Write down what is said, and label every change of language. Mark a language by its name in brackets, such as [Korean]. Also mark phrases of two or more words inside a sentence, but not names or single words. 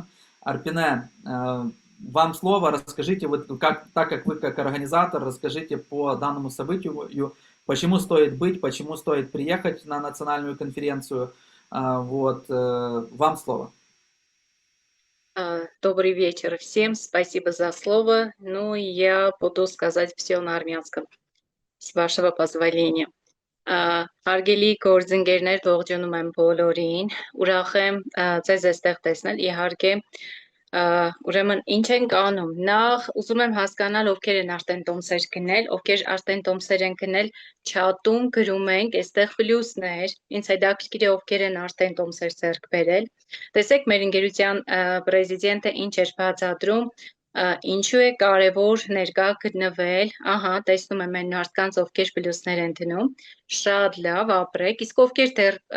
[Russian] Арпине, вам слово, расскажите, вот так как вы как организатор, расскажите по данному событию, почему стоит быть, почему стоит приехать на национальную конференцию. Вот, вам слово. Добрый вечер всем, спасибо за слово. Ну, я буду сказать все на армянском, с вашего позволения. [Armenian] Հարգելի գործընկերներ, ողջունում եմ բոլորին, ուրախ եմ ձեզ այստեղ տեսնել, իհարկե, ուրեմն ինչ ենք անում, նախ ուզում եմ հասկանալ ովքեր են արդեն տոմսեր գնել, ովքեր արդեն տոմսեր են գնել, չաթում գրում ենք, այստեղ պլյուսներ, ինձ հետաքրքիր է ովքեր են արդեն տոմսեր ձեռք բերել, տեսեք մեր ընկերության պրեզիդենտը ինչ էր բացատրում, ինչու է կարևոր ներկա գտնվել, ահա, տեսնում եմ այն մարդկանց, ովքեր պլյուսներ են դնում, շատ լավ ապրեք, իսկ ովքեր դեռ